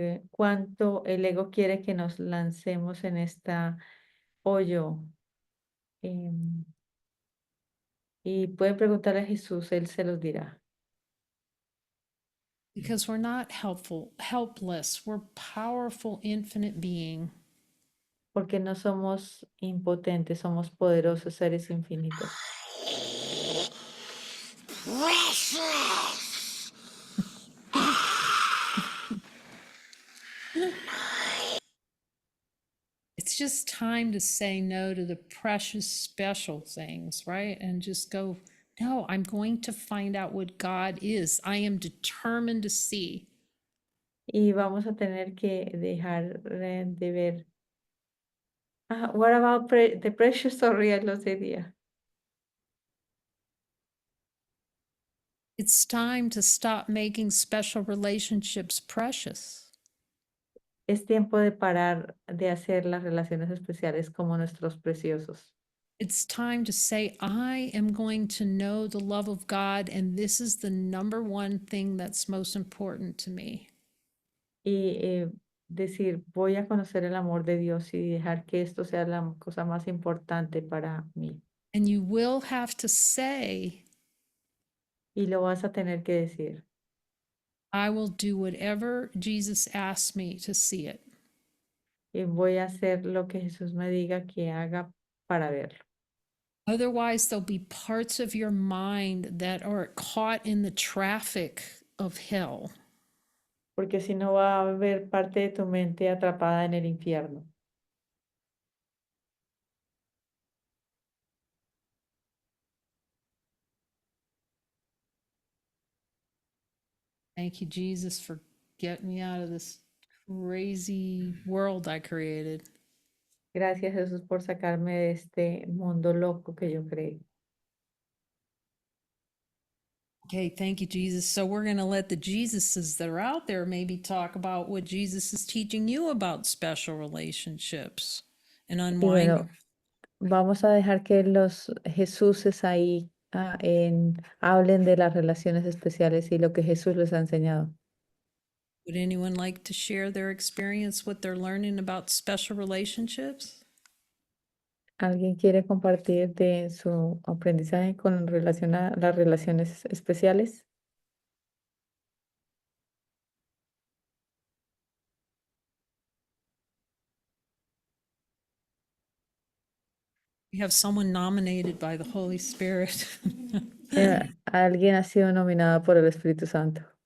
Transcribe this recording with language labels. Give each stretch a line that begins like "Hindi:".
Spanish: Cuánto el ego quiere que nos lancemos en esta hoyo. em, y pueden preguntarle a Jesús, él se los dirá.
English: Because we're not helpless. We're powerful, infinite being.
Spanish: Porque no somos impotentes, somos poderosos seres infinitos.
English: Precious! It's just time to say no to the precious, special things, right? And just go, no, I'm going to find out what God is. I am determined to see.
Spanish: Y vamos a tener que dejar de ver.
English: What about the precious or real
Spanish: lo sería?
English: It's time to stop making special relationships precious.
Spanish: Es tiempo de parar de hacer las relaciones especiales como nuestros preciosos.
English: It's time to say, I am going to know the love of God, and this is the number one thing that's most important to me.
Spanish: Y decir, voy a conocer el amor de Dios y dejar que esto sea la cosa más importante para mí.
English: And you will have to say,
Spanish: Y lo vas a tener que decir.
English: I will do whatever Jesus asks me to see it.
Spanish: Y voy a hacer lo que Jesús me diga que haga para verlo.
English: Otherwise, there'll be parts of your mind that are caught in the traffic of hell.
Spanish: Porque si no va a haber parte de tu mente atrapada en el infierno.
English: Thank you, Jesus, for getting me out of this crazy world I created.
Spanish: Gracias Jesús por sacarme de este mundo loco que yo creé.
English: Okay, thank you, Jesus. So we're going to let the Jesuses that are out there maybe talk about what Jesus is teaching you about special relationships and
Spanish: Y
English: unwinding.
Spanish: bueno, vamos a dejar que los Jesuses ahí hablen de las relaciones especiales y lo que Jesús les ha enseñado.
English: Would anyone like to share their experience, what they're learning about special relationships?
Spanish: ¿Alguien quiere compartir de su aprendizaje con relación a las relaciones especiales?
English: We have someone nominated by the Holy Spirit.
Spanish: Alguien ha sido nominado por el Espíritu Santo.